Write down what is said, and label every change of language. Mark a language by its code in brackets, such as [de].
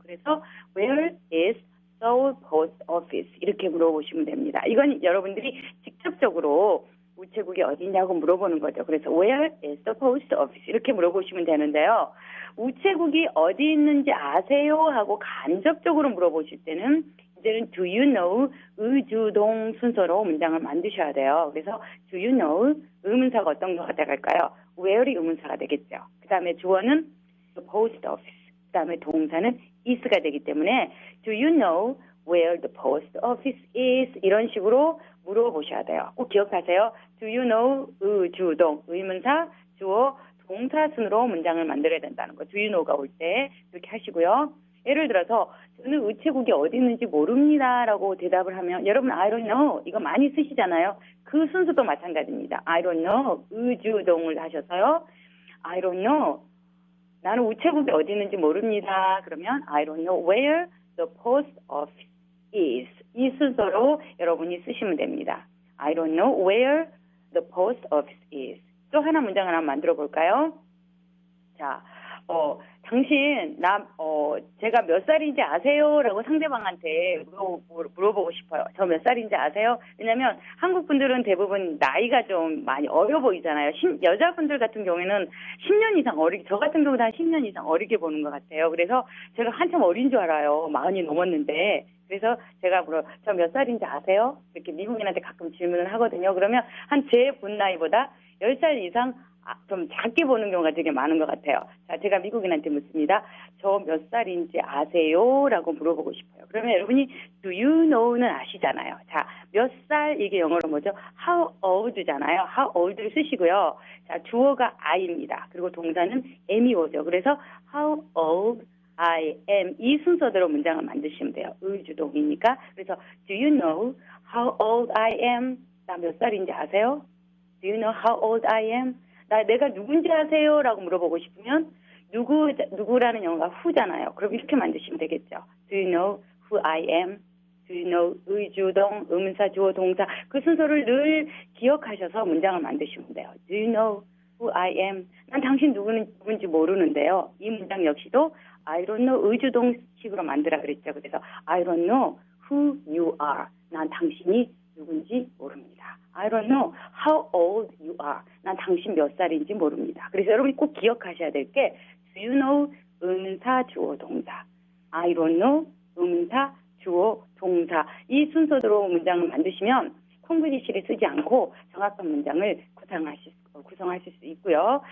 [ko] 그래서 [en] Where is Seoul Post Office? [ko] 이렇게 물어보시면 됩니다. 이건 여러분들이 직접적으로 우체국이 어디냐고 물어보는 거죠. 그래서 [en] Where is the post office? [ko] 이렇게 물어보시면 되는데요. 우체국이 어디 있는지 아세요? 하고 간접적으로 물어보실 때는 이제는 [en] Do you know? [ko] 의주동 순서로 문장을 만드셔야 돼요. 그래서 [en] Do you know? [ko] 의문사가 어떤 거가 돼갈까요? Where이 의문사가 되겠죠. 그 다음에 주어는 [en] the post office. [ko] 그 다음에 동사는 is가 되기 때문에 [en] Do you know where the post office is? [ko] 이런 식으로 물어보셔야 돼요. 꼭 기억하세요. [en] Do you know? [ko] 의주동, 의문사, 주어, 동사 순으로 문장을 만들어야 된다는 거. [en] Do you know [ko] 가 올 때 이렇게 하시고요. 예를 들어서 저는 우체국이 어디 있는지 모릅니다 라고 대답을 하면 여러분 [en] I don't know [ko] 이거 많이 쓰시잖아요. 그 순서도 마찬가지입니다. [en] I don't know [ko] 의주동을 하셔서요. [en] I don't know [ko] 나는 우체국이 어디 있는지 모릅니다. 그러면 [en] I don't know where the post office is. [ko] 이 순서로 여러분이 쓰시면 됩니다. [en] I don't know where the post office is. [ko] 또 하나 문장을 한번 만들어 볼까요? 자, 당신, 제가 몇 살인지 아세요? 라고 상대방한테 물어보고 싶어요. 저 몇 살인지 아세요? 왜냐면 한국 분들은 대부분 나이가 좀 많이 어려 보이잖아요. 여자분들 같은 경우에는 10년 이상 저 같은 경우는 한 10년 이상 어리게 보는 것 같아요. 그래서 제가 한참 어린 줄 알아요. 40이 넘었는데. 그래서 제가 저 몇 살인지 아세요? 이렇게 미국인한테 가끔 질문을 하거든요. 그러면 한 제 본 나이보다 10살 이상 좀 작게 보는 경우가 되게 많은 것 같아요. 자, 제가 미국인한테 묻습니다. 저 몇 살인지 아세요? 라고 물어보고 싶어요. 그러면 여러분이 [en] Do you know [ko] 는 아시잖아요. 자, 몇 살 이게 영어로 뭐죠? [en] How old [ko] 잖아요. How old를 쓰시고요. 자, 주어가 I입니다. 그리고 동사는 am이 오죠. 그래서 [en] How old I am [ko] 이 순서대로 문장을 만드시면 돼요. 의주동이니까. 그래서 [en] Do you know how old I am? [ko] 나 몇 살인지 아세요? [en] Do you know how old I am? [ko] 내가 누군지 아세요? 라고 물어보고 싶으면 누구라는 영어가 who잖아요. 그럼 이렇게 만드시면 되겠죠. [en] Do you know who I am? Do you know [ko] 의주동, 의문사, 주어, 동사 그 순서를 늘 기억하셔서 문장을 만드시면 돼요. [en] Do you know who I am? [ko] 난 당신 누군지 모르는데요. 이 문장 역시도 [en] I don't know [ko] 의주동식으로 만들어 그랬죠. 그래서 [en] I don't know who you are. [ko] 난 당신이 누군지 모릅니다. [en] I don't know how old you are. [ko] 난 당신 몇 살인지 모릅니다. 그래서 여러분이 꼭 기억하셔야 될 게 [en] Do you know [ko] 의문사 주어 동사. [en] I don't know [ko] 의문사 주어 동사. 이 순서대로 문장을 만드시면 콩글리시를 쓰지 않고 정확한 문장을 구성하실 수 있고요.